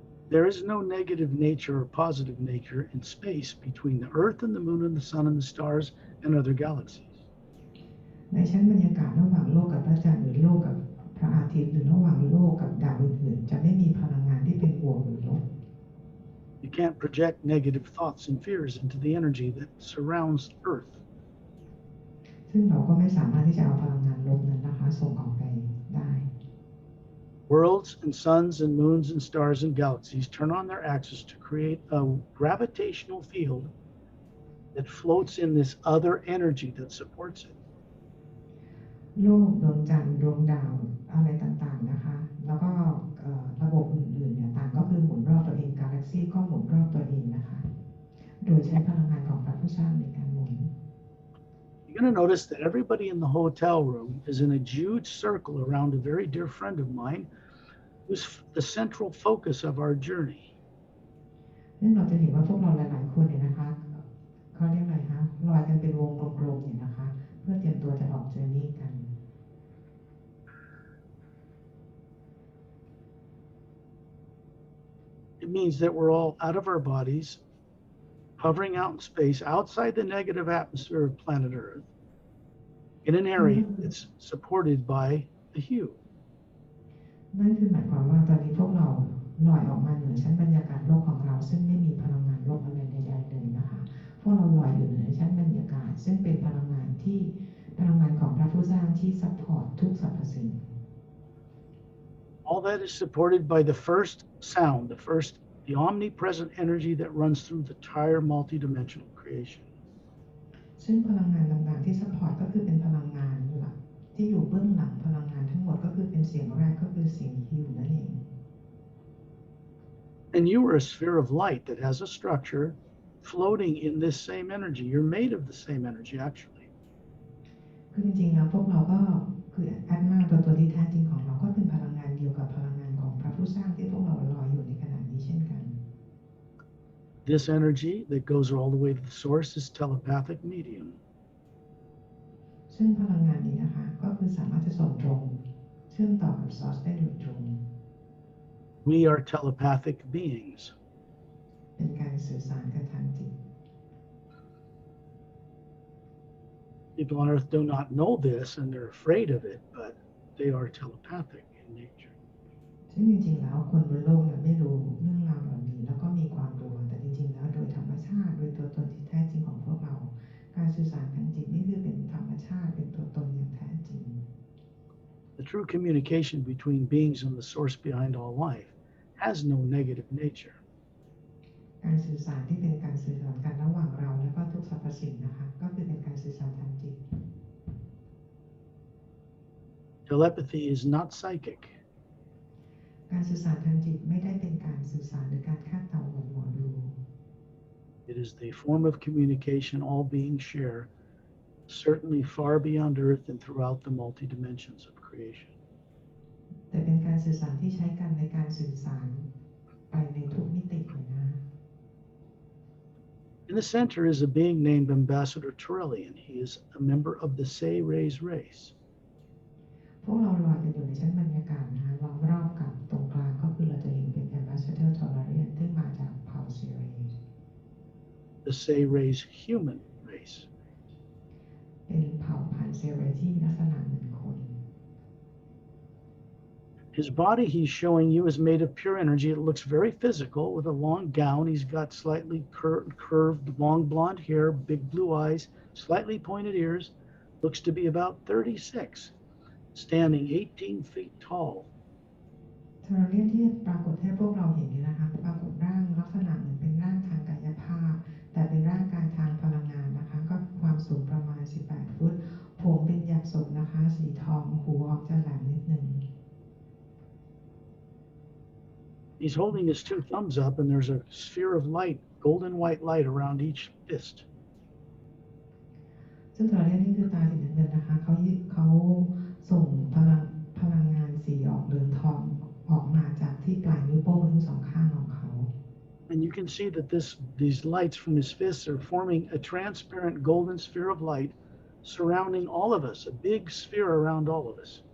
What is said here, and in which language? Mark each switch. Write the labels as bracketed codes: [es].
[en] There is no negative nature or positive nature in space between the Earth and the Moon and the Sun and the stars and other galaxies. [th] ในชั้นบรรยากาศระหว่างโลกกับพระจันทร์หรือโลกกับพระอาทิตย์หรือระหว่างโลกกับดาวอื่นๆจะไม่มีพลังงานที่เป็นบวกหรือลบ [en] You can't project negative thoughts and fears into the energy that surrounds Earth. [th] ซึ่งเราก็ไม่สามารถที่จะเอาพลังงานลบนั้นนะคะส่งออกไปได้ [en] Worlds and suns and moons and stars and galaxies turn on their axis to create a gravitational field that floats in this other energy that supports it. [th] โลกดวงจันทร์ดวงดาวอะไรต่างๆนะคะแล้วก็ระบบอื่นๆเนี่ยต่างก็คือหมุนรอบตัวเองกาแล็กซี่ก็หมุนรอบตัวเองนะคะโดยใช้พลังงานของพระผู้สร้างในการหมุน [en] You're going to notice that everybody in the hotel room is in a huge circle around a very dear friend of mine who's the central focus of our journey. [th] ซึ่งเราจะเห็นว่าพวกเราหลายๆคนเนี่ยนะคะเขาเรียกอะไรคะลอยกันเป็นวงกลมๆเนี่ยนะคะเพื่อเตรียมตัวจะออกเจอร์นี่กัน [en] It means that we're all out of our bodies, hovering out in space outside the negative atmosphere of planet Earth in an area that's supported by the hue. [th] นั่นคือหมายความว่าตอนนี้พวกเราลอยออกมาเหนือชั้นบรรยากาศโลกของเราซึ่งไม่มีพลังงานลบอะไรใดๆเลยนะคะพวกเราลอยอยู่เหนือชั้นบรรยากาศซึ่งเป็นพลังงานของพระผู้สร้างที่ซัพพอร์ตทุกสรรพสิ่ง [en] All that is supported by the first sound, the omnipresent energy that runs through the entire multidimensional creation. [th] ซึ่งพลังงานต่างๆที่ซัพพอร์ตก็คือเป็นพลังงานหลักที่อยู่เบื้องหลังพลังงานทั้งหมดก็คือเป็นเสียงแรกก็คือเสียงฮิวนั่นเอง [en] And you are a sphere of light that has a structure floating in this same energy. You're made of the same energy, actually. [th] คือจริงๆแล้วพวกเราก็คือแอดมาตัวที่แท้จริงของเราก็เป็นพลังงานเดียวกับพลังงานของพระผู้สร้างที่พวกเราลอยอยู่ในขณะนี้เช่นกัน [en] This energy that goes all the way to the source is telepathic medium. [th] ซึ่งพลังงานนี้นะคะก็คือสามารถจะส่งตรงเชื่อมต่อกับซอร์สได้โดยตรง [en] We are telepathic beings. [th] เป็นการสื่อสารกันทางจิต [en] People on Earth do not know this and they're afraid of it, but they are telepathic in nature. [th] ซึ่งจริงๆแล้วคนบนโลกเนี่ยไม่รู้เรื่องราวเหล่านี้แล้วก็มีความกลัวแต่จริงๆแล้วโดยธรรมชาติโดยตัวตนที่แท้จริงของพวกเราการสื่อสารทางจิตนี่คือเป็นธรรมชาติเป็นตัวตนอย่างแท้จริง [en] The true communication between beings and the source behind all life has no negative nature. [th] การสื่อสารที่เป็นการสื่อสารกันระหว่างเราและก็ทุกสรรพสิ่งนะคะก็คือเป็นการสื่อสารทางจิต [en] Telepathy is not psychic. [th] การสื่อสารทางจิตไม่ได้เป็นการสื่อสารหรือการคาดเดาเหมือนหมอดู [en] It is the form of communication all beings share, certainly far beyond Earth and throughout the multi-dimensions of creation. [th] แต่เป็นการสื่อสารที่ใช้กันในการสื่อสารไปในทุกมิติเลยนะ [en] In the center is a being named Ambassador Turelian. He is a member of the Say Rays race. [th] พวกเราลอยกันอยู่ในชั้นบรรยากาศนะคะล้อมรอบกับตรงกลางก็คือเราจะเห็นเป็น Ambassador Turelian ซึ่งมาจากเผ่าเซเร [en] The Say Rays human race. [th] เป็นเผ่าพันธุ์เซเรที่มีลักษณะเหมือนคน [en] His body he's showing you is made of pure energy. It looks very physical with a long gown. He's got slightly curved, long blonde hair, big blue eyes, slightly pointed ears. Looks to be about 36, standing 18 feet tall. [th] เทอร์เรียนที่ปรากฏให้พวกเราเห็นนี่นะคะปรากฏร่างลักษณะเหมือนเป็นร่างทางกายภาพแต่เป็นร่างกายทางพลังงานนะคะก็ความสูงประมาณ18ฟุตผมเป็นหยักศกนะคะสีทองหูออกจะแหลมนิดนึง [en] He's holding his two thumbs up, and there's a sphere of light, golden white light around each fist. [th] ซึ่งเทอร์เรียนนี่คือตาสีน้ำเงินนะคะเขาส่งพลังงานสีออกเหลืองทองออกมาจากที่ปลายนิ้วโป้งทั้งสองข้างของเขา [en] And you can see that these lights from his fists are forming a transparent golden sphere of light surrounding all of us, a big sphere around all of us.